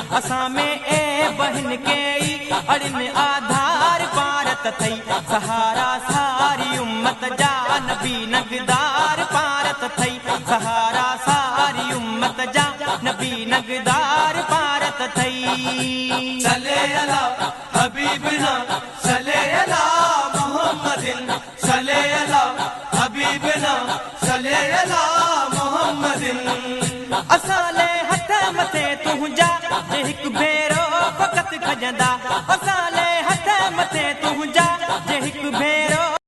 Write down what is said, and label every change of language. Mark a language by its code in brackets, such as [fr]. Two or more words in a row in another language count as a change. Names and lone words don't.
[sd] اسان ۾ اي بهن ڪي ئي اڙن آڌار پارت ٿئي. سهارا ساري امت جا، نبي نگدار پارت ٿئي. سهارا ساري امت جا، نبي نگدار پارت ٿئي. [ar] صلي علی حبيبنا، صلي علی محمدن. صلی علی حبیبنا، صلی علی محمدن۔ [sd] اسان لي هٿ مٿي تنهنجا، جي هڪ ڀيرو فقط کڄندا۔ اسان لي هٿ مٿي تنهنجا، جي هڪ ڀيرو